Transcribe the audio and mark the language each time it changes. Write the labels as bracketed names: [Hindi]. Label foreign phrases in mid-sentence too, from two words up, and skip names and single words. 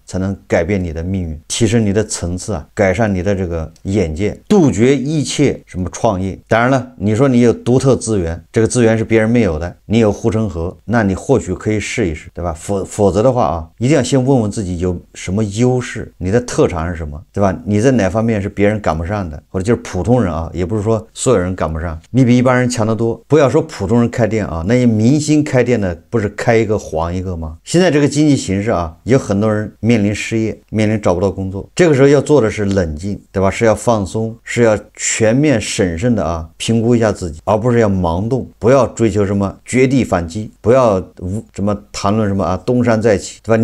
[Chinese] 才能改變你的命運，提升你的層次啊，改善你的這個眼界，杜絕一切什麼創業。當然了，你說你有獨特資源，這個資源是別人沒有的，你有護城河，那你或許可以試一試，對吧？否則的話啊，一定要先問問自己有什麼優勢，你的特長是什麼，對吧？你在哪方面是別人趕不上的，或者就是普通人啊，也不是說所有人趕不上，你比一般人強得多。不要说普通人開店啊，那些明星開店的不是開一個黄一個嗎？現在這個經濟形勢啊，有很多人面臨失業，面臨找不到工作，這個時候要做的是冷靜，對吧？是要放鬆，是要全面審慎的啊評估一下自己，而不是要盲動，不要追求什麼絕地反擊，不要什麼談論什麼啊東山再起，對吧？